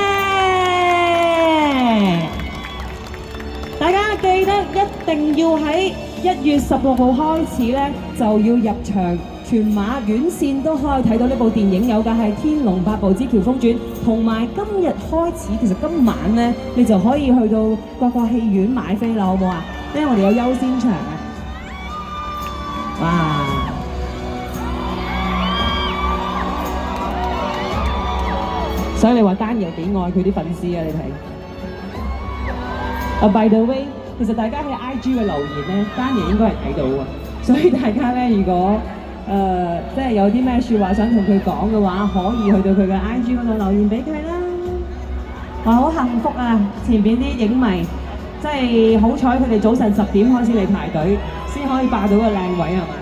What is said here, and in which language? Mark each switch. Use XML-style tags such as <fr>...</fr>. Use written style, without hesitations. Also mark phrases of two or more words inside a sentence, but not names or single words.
<yue>大家記得一定要喺1月16號開始咧，就要入場，全馬院線都可以睇到呢部電影，有嘅係《天龍八部之喬峰傳》，同埋今日開始，其實今晚咧你就可以去到各個戲院買飛啦，好唔好啊？因為我哋有優先場啊！哇！所以你話丹爺幾愛佢啲粉絲啊？你睇。</yue> <en>by the way，</en> <yue>其實大家喺 IG 嘅留言咧，丹爺應該係睇到啊，所以大家咧如果即係有啲咩説話想同佢講嘅話，可以去到佢嘅 IG 嗰度留言俾佢啦。哇，好幸福啊！前邊啲影迷即係好彩，佢哋早晨10點開始嚟排隊，先可以霸到個靚位係嘛？</yue>